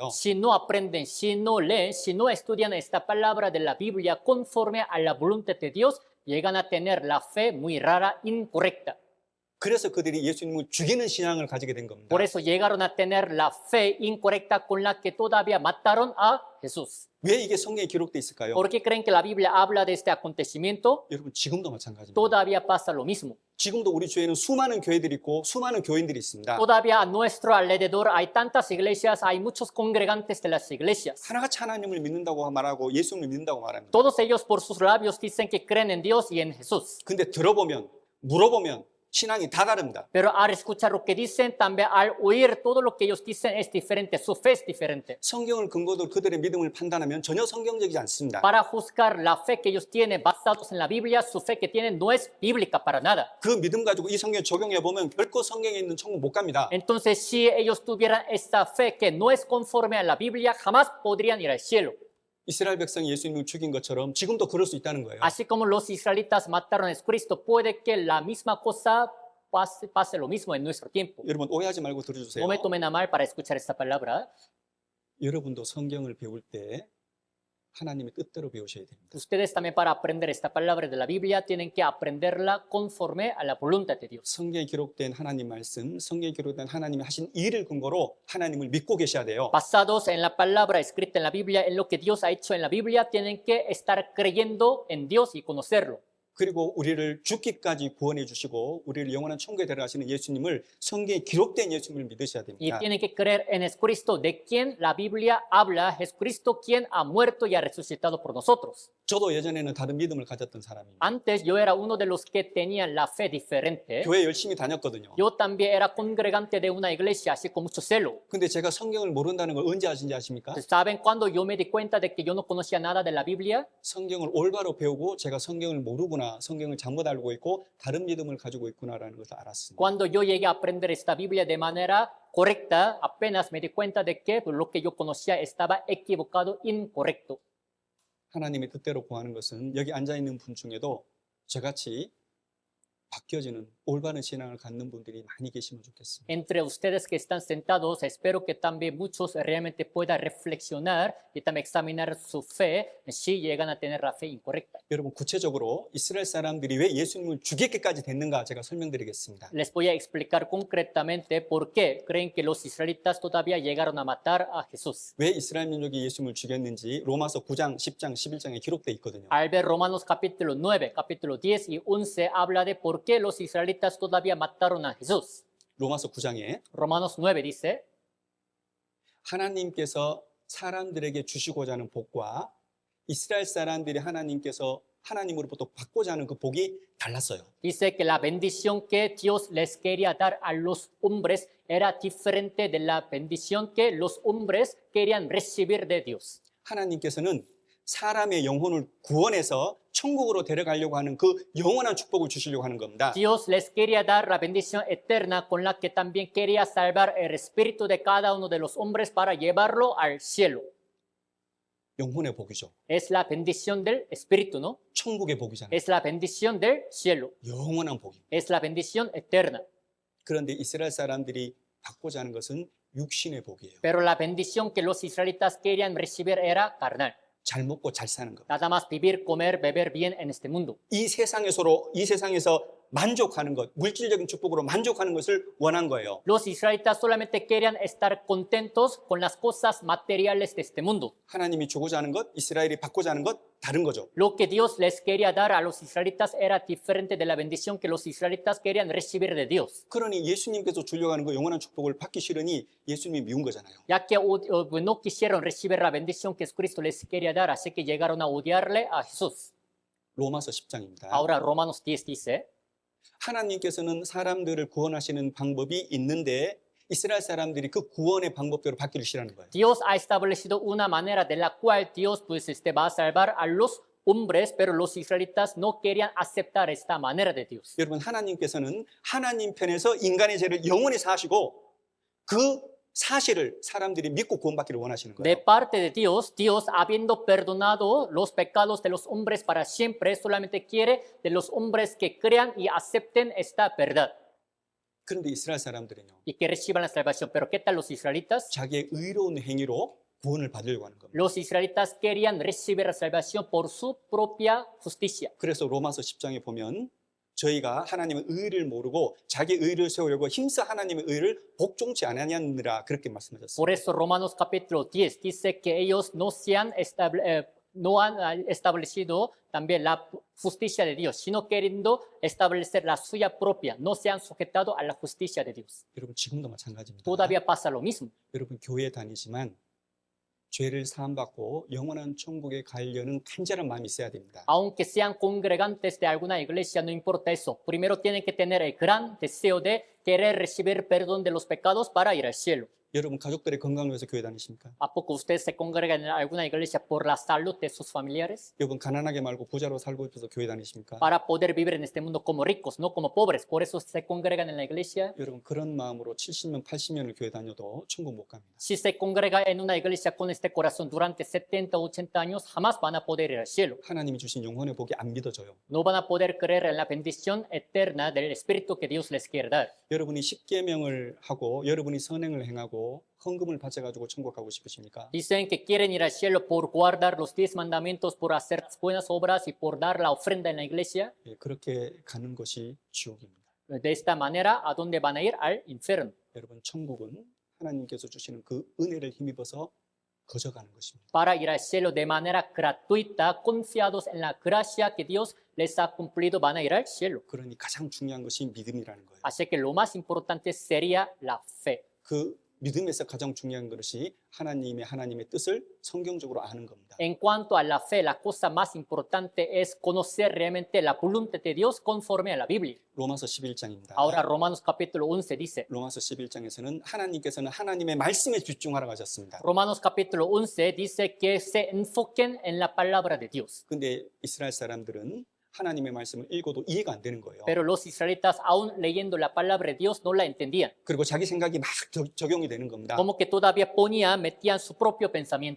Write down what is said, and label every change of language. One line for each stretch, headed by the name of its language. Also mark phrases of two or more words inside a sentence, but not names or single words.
Spanish: si no aprenden, si no leen, si no estudian esta palabra de la Biblia conforme a la voluntad de Dios, llegan a tener la fe muy rara, incorrecta.
Korean: 그래서 그들이 예수님을 죽이는 신앙을 가지게 된 겁니다.
Spanish: Por eso llegaron a tener la fe incorrecta con la que todavía mataron a Jesús.
Korean: 왜 이게 성경에 기록돼 있을까요?
Spanish: ¿Por qué creen que la Biblia habla de este acontecimiento?
Korean: 여러분, 지금도 마찬가지입니다.
Spanish: Todavía pasa lo mismo.
Korean: 지금도 우리 주위에는 수많은 교회들이 있고 수많은 교인들이 있습니다.
Spanish: Todavía a nuestro alrededor hay tantas iglesias, hay muchos congregantes de las iglesias.
Korean: 하나같이 하나님을 믿는다고 말하고 예수님을 믿는다고 말합니다.
Spanish: Todos ellos por sus labios dicen que creen en Dios y en Jesús.
Korean: 근데 들어보면 물어보면 신앙이 다 다릅니다.
Spanish: Pero al escuchar lo que dicen, también al oír todo lo que ellos dicen es diferente, su fe es diferente.
Korean: 성경을 근거로 그들의 믿음을 판단하면 전혀 성경적이지 않습니다.
Spanish: Para juzgar la fe que ellos tienen basados en la Biblia, su fe que tienen no es bíblica para nada.
Korean: 그 믿음 가지고 이 성경 적용해 보면 결코 성경에 있는 천국 못 갑니다.
Spanish: Entonces, si ellos tuvieran esta fe que no es conforme a la Biblia, jamás podrían ir al cielo.
Korean: 이스라엘 백성이 예수님을 죽인 것처럼 지금도 그럴 수 있다는 거예요.
Spanish: Así como los israelitas mataron a Jesucristo, puede que la misma cosa pase lo mismo en nuestro tiempo.
Korean: 여러분, 오해하지 말고 들어주세요.
Spanish: No me tomen a mal para escuchar esta palabra.
Korean: 여러분도 성경을 배울 때 하나님의 뜻대로 배우셔야 됩니다.
Spanish: Ustedes también, para aprender esta palabra de la Biblia, tienen que aprenderla conforme a la voluntad de Dios.
Korean: 성경에 기록된 하나님 말씀, 성경에 기록된 하나님이 하신 일을 근거로 하나님을 믿고 계셔야 돼요.
Spanish: Basados en la palabra escrita en la Biblia, en lo que Dios ha hecho en la Biblia, tienen que estar creyendo en Dios y conocerlo.
Korean: 그리고 우리를 죽기까지 구원해 주시고 우리를 영원한 천국에 데려가시는 예수님을 성경에 기록된 예수님을 믿으셔야
Spanish: Y
Korean: 됩니다.
Spanish: tienen que creer en Jesucristo, de quien la Biblia habla, Jesucristo quien ha muerto y ha resucitado por nosotros.
Korean: 저도 예전에는 다른 믿음을 가졌던 사람입니다.
Spanish: Antes yo era uno de los que tenían la fe diferente.
Korean: 교회 열심히 다녔거든요.
Spanish: Yo también era congregante de una iglesia, así con mucho celo.
Korean: 근데 제가 성경을 모른다는 걸 언제 아신지 아십니까?
Spanish: ¿Saben cuándo yo me di cuenta de que yo no conocía nada de la Biblia?
Korean: 성경을 올바로 배우고 제가 성경을 모르구나, 성경을 잘못 알고 있고 다른 믿음을 가지고 있구나라는 것을 알았습니다.
Spanish: Cuando yo llegué a aprender esta Biblia de manera correcta, apenas me di cuenta de que lo que yo conocía estaba equivocado, incorrecto.
Korean: 하나님의 뜻대로 구하는 것은 여기 앉아있는 분 중에도 저같이 바뀌어지는 올바른 신앙을 갖는 분들이 많이 계시면 좋겠습니다.
Spanish: Entre ustedes que están sentados, espero que también muchos realmente puedan reflexionar y también examinar su fe si llegan a tener la fe incorrecta.
Korean: 여러분 구체적으로 이스라엘 사람들이 왜 예수님을 죽이기까지 됐는가 제가 설명드리겠습니다.
Spanish: Les voy a explicar concretamente por qué creen que los israelitas todavía llegaron a matar a Jesús.
Korean: 왜 이스라엘 민족이 예수님을 죽였는지 로마서 9장, 10장, 11장에 기록되어 있거든요.
Spanish: Al ver Romanos capítulo 9, capítulo 10 y 11 habla de por qué los israelitas todavía mataron a Jesús.
Korean: 로마서 9장에
Spanish: Romanos 9 dice,
Korean: 하나님께서 사람들에게 주시고자 하는 복과 이스라엘 사람들이 하나님으로부터 받고자 하는 그 복이 달랐어요.
Spanish: dice que la bendición que Dios les quería dar a los hombres era diferente de la bendición que los hombres querían recibir de Dios.
Korean: 하나님께서는 사람의 영혼을 구원해서 천국으로 데려가려고 하는 그 영원한 축복을 주시려고 하는 겁니다.
Spanish: Dios les quería dar la bendición eterna con la que también quería salvar el espíritu de cada uno de los hombres para llevarlo al cielo.
Korean: 영혼의 복이죠.
Spanish: Es la bendición del espíritu, ¿no?
Korean: 천국의 복이잖아요.
Spanish: Es la bendición del cielo.
Korean: 영원한 복입니다.
Spanish: Es la bendición eterna.
Korean: 그런데 이스라엘 사람들이 받고자 하는 것은 육신의 복이에요.
Spanish: Pero la bendición que los israelitas querían recibir era carnal.
Korean: 잘 먹고 잘 사는 것.
Spanish: Nada más vivir, comer, beber bien en este mundo.
Korean: 이 세상에서 만족하는 것, 물질적인 축복으로 만족하는 것을 원한 거예요.
Spanish: Los israelitas solamente querían estar contentos con las cosas materiales de este mundo.
Korean: 하나님이 주고자 하는 것, 이스라엘이 받고자 하는 것 다른 거죠.
Spanish: Lo que Dios les quería dar a los israelitas era diferente de la bendición que los israelitas querían recibir de Dios.
Korean: 그러니 예수님께서 주려고 하는 그 영원한 축복을 받기 싫으니 예수님이 미운 거잖아요.
Spanish: Ya que no quisieron recibir la bendición que Cristo les quería dar, así que llegaron a odiarle a Jesús.
Korean: 로마서 10장입니다.
Spanish: Ahora Romanos 10 dice,
Korean: 하나님께서는 사람들을 구원하시는 방법이 있는데 이스라엘 사람들이 그 구원의 방법대로 받기를 싫어하는 거예요.
Spanish: Dios ha establecido una manera de la cual Dios va a salvar a los hombres, pero los israelitas no querían aceptar esta manera de Dios.
Korean: 여러분 하나님께서는 하나님 편에서 인간의 죄를 영원히 사하시고 그 사실을 사람들이 믿고 구원받기를 원하시는
Spanish: De
Korean: 거예요.
Spanish: parte de Dios, Dios habiendo perdonado los pecados de los hombres para siempre, solamente quiere de los hombres que crean y acepten esta verdad
Korean: 그런데 이스라엘 사람들은요.
Spanish: y que reciban la salvación. Pero ¿qué tal los israelitas?
Korean: 자기의 의로운 행위로 구원을 받으려고 하는 겁니다.
Spanish: Los israelitas querían recibir la salvación por su propia justicia.
Korean: 그래서 로마서 10장에 보면 저희가 하나님의 의를 모르고 자기 의를 세우려고 힘써 하나님의 의를 복종치 않았느니라 그렇게 말씀하셨습니다.
Spanish: Por eso Romanos capítulo 10 dice que ellos no han establecido también la justicia de Dios, sino queriendo establecer la suya propia, no se han sujetado a la justicia de Dios.
Korean: 여러분 지금도 마찬가지입니다.
Spanish: Todavía pasa lo mismo.
Korean: 여러분 교회 다니지만 죄를 사함받고 영원한 천국에 가려는 간절한 마음이 있어야 됩니다.
Spanish: Aunque sean congregantes de alguna iglesia, no importa eso. Primero tienen que tener el gran deseo de querer recibir perdón de los pecados para ir al cielo.
Korean: 여러분 가족들의 건강을 위해서 교회 다니십니까?
Spanish: ¿A poco ustedes se congregan en alguna iglesia por la salud de sus familiares?
Korean: 여러분 가난하게 말고 부자로 살고 싶어서 교회 다니십니까?
Spanish: Para poder vivir en este mundo como ricos, no como pobres. Por eso se congregan en la iglesia.
Korean: 여러분 그런 마음으로 70년, 80년을 교회 다녀도 천국 못 갑니다.
Spanish: Si se congrega en una iglesia con este corazón durante 70, 80 años, jamás van a poder ir al cielo.
Korean: 하나님이 주신 영혼의 복이 안 믿어져요.
Spanish: No van a poder creer en la bendición eterna del Espíritu que Dios les quiere dar.
Korean: 여러분이 십계명을 하고 여러분이 선행을 행하고 헌금을 바쳐가지고 천국 가고 싶으십니까?
Spanish: Dicen que quieren ir al cielo por guardar los 10 mandamientos, por hacer buenas obras y por dar la ofrenda en la iglesia.
Korean: 예, 그렇게 가는 것이 지옥입니다.
Spanish: De esta manera, ¿a dónde van a ir? Al infierno.
Korean: 여러분 천국은 하나님께서 주시는 그 은혜를 힘입어서 거저가는 것입니다.
Spanish: para ir al cielo de manera gratuita, confiados en la gracia que Dios les ha cumplido, van a ir al cielo.
Korean: 그러니 가장 중요한 것이 믿음이라는 거예요.
Spanish: Así que lo más importante sería la fe.
Korean: 그 믿음에서 가장 중요한 것이 하나님의 뜻을 성경적으로 아는 겁니다.
Spanish: En cuanto a la fe, la cosa más importante es conocer realmente la voluntad de Dios conforme a la Biblia.
Korean: 로마서 11장입니다.
Spanish: Ahora Romanos capítulo 11 dice,
Korean: 로마서 11장에서는 하나님께서는 하나님의 말씀에 집중하라고 하셨습니다.
Spanish: Romanos capítulo 11 dice que se enfoquen en la palabra de Dios.
Korean: 근데 이스라엘 사람들은 하나님의 말씀을 읽어도 이해가 안 되는 거예요.
Spanish: Pero los israelitas, aún leyendo la palabra de Dios, no la entendían.
Korean: 그리고 자기 생각이 막 적용이 되는 겁니다.
Spanish: Como que todavía metían su propio pensamiento.